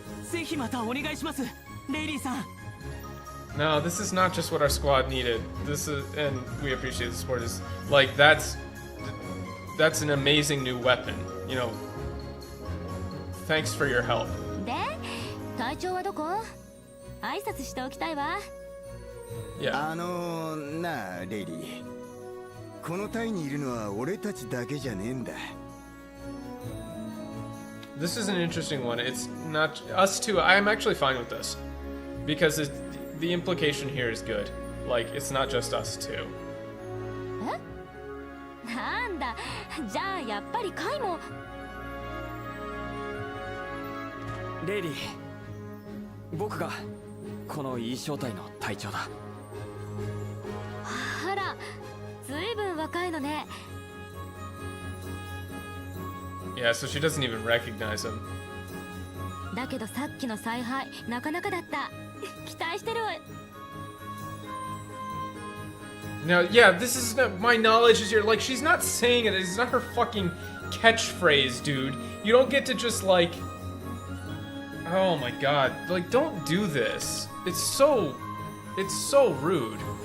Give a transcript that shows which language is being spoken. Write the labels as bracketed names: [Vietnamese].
[Japanese] ぜひまたお願いします、レイリーさん。 [English] No, this is not just what our squad needed. This is, and we appreciate the support. Is like that's an amazing new weapon. You know, thanks for your help. [Japanese] で、隊長はどこ？挨拶しておきたいわ。 [English] Yeah. [Japanese] なあレイリー。この隊にいるのは俺たちだけじゃねえんだ。 [English] This is an interesting one. It's not us two. I'm actually fine with this because the implication here is good. Like, it's not just us two. [Japanese] え？なんだ。じゃあやっぱりカイも。レイリー、僕がこのいい正体の隊長だ。あら、ずいぶん若いのね。 [English] Yeah, so she doesn't even recognize him. [Japanese] だけどさっきの采配なかなかだった。期待してるわ。 [English] Now, yeah, this is not, my knowledge is your, like, she's not saying it. It's not her fucking catchphrase, dude. You don't get to just, like, Oh my god. Like, don't do this. It's so rude.